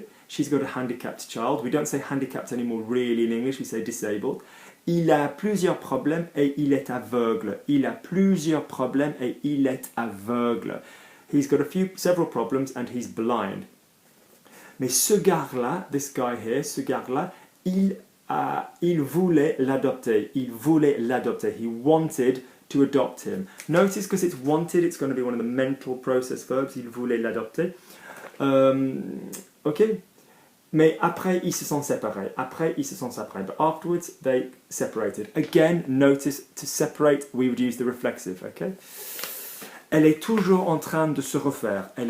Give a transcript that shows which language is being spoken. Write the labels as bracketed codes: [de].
[en] She's got a handicapped child. We don't say handicapped anymore really in English, we say disabled. [fr] Il a plusieurs problèmes et il est aveugle. [en] He's got several problems and he's blind. [fr] Mais ce gars-là, [en] this guy here, [fr] il voulait l'adopter. [en] He wanted to adopt him. Notice, because it's wanted, it's going to be one of the mental process verbs. [fr] Il voulait l'adopter. Ok? Mais après, ils se sont séparés. [en] But afterwards, they separated. Again, notice, to separate, we would use the reflexive, okay? [fr] Elle est toujours en train de se refaire.